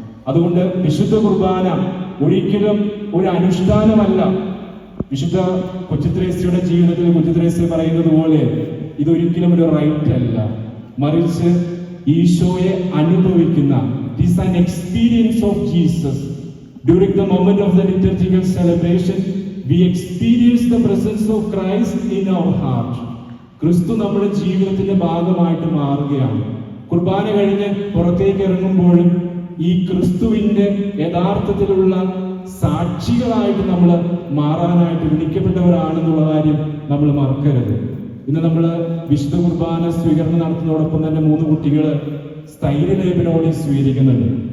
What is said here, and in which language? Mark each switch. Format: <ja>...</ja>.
<ml>അതുകൊണ്ട് വിശുദ്ധ കുർബാന ഒരിക്കലും ഒരു അനുഷ്ഠാനമല്ല. വിശുദ്ധ കൊച്ചുത്രേസ്യയുടെ ജീവിതത്തിൽ കൊച്ചുത്രേസ്യ പറയുന്നത് പോലെ ഇതൊരിക്കലും ഒരു റൈറ്റ് അല്ല, മറിച്ച് ഈശോയെ അനുഭവിക്കുന്ന</ml> <en>it is an experience of Jesus. During the moment of the liturgical celebration, we experience the presence of Christ in our heart.</en> <ml>ക്രിസ്തു നമ്മുടെ ജീവിതത്തിന്റെ ഭാഗമായിട്ട് മാറുകയാണ്. കുർബാന കഴിഞ്ഞ് പുറത്തേക്ക് ഇറങ്ങുമ്പോഴും ഈ ക്രിസ്തുവിന്റെ യഥാർത്ഥത്തിലുള്ള സാക്ഷികളായിട്ട് നമ്മൾ മാറാനായിട്ട് വിളിക്കപ്പെട്ടവരാണെന്നുള്ള കാര്യം നമ്മൾ മറക്കരുത്. ഇന്ന് നമ്മൾ വിശുദ്ധ കുർബാന സ്വീകരണം നടത്തുന്നതോടൊപ്പം തന്നെ 3 കുട്ടികൾ സ്ഥൈര്യലേപനോടെ സ്വീകരിക്കുന്നുണ്ട്.</ml>